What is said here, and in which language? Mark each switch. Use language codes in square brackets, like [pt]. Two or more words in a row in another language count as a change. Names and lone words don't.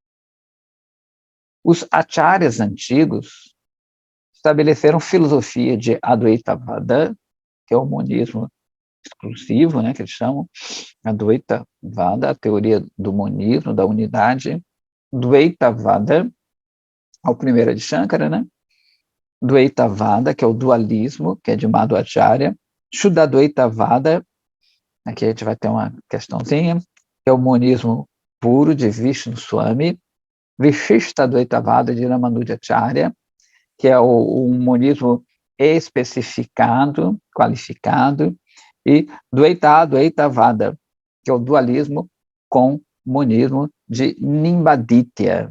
[pt] Os acharyas antigos estabeleceram filosofia de Advaita-Vada, que é o monismo exclusivo, né, que eles chamam, Advaita-Vada, a teoria do monismo, da unidade, Dvaita-Vada, o primeiro é de Shankara, né? Dvaita-Vada, que é o dualismo, que é de Madhvacharya, Shuddha-Dvaita-Vada, aqui a gente vai ter uma questãozinha, que é o monismo puro de Vishnu Swami, Vishishta-Dvaita-Vada de Ramanujacharya, que é o monismo especificado, qualificado, e Dvaita-Dvaita-Vada, que é o dualismo com monismo de Nimbaditya.